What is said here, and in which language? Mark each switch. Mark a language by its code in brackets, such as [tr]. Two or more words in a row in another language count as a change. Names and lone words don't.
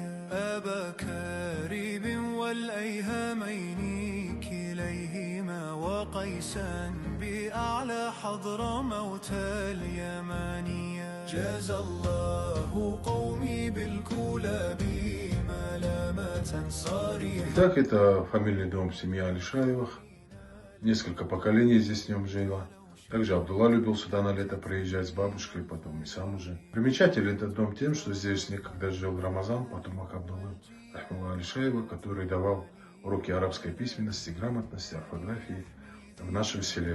[ar] أبا كارب والأيهامين كليهما وقيسا بأعلى حضر موت اليمانية. جاز الله قومي بالكلاب ملامة صريحة. [ru] Итак, это фамильный дом семьи Алишаевых. Несколько поколений здесь в нем жило. Также Абдулла любил сюда на лето приезжать с бабушкой, потом и сам уже. Примечателен этот дом тем, что здесь некогда жил Рамазан, потомок Абдуллы Рахмулла Алишаева, который давал уроки арабской письменности, грамотности, орфографии в нашем селе.